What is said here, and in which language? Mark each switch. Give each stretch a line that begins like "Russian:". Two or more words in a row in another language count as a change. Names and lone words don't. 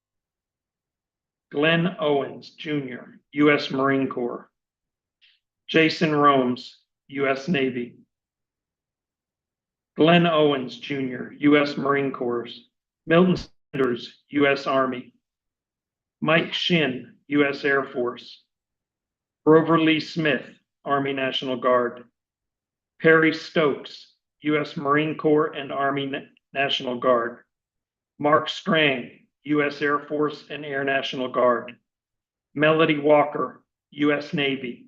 English: Glenn Owens, Jr., U.S. Marine Corps. Jason Romes, U.S. Navy. Glenn Owens, Jr., U.S. Marine Corps. Milton Sanders, U.S. Army. Mike Shin, U.S. Air Force. Grover Lee Smith, Army National Guard. Perry Stokes, U.S. Marine Corps and Army National Guard. Mark Strang, U.S. Air Force and Air National Guard. Melody Walker, U.S. Navy.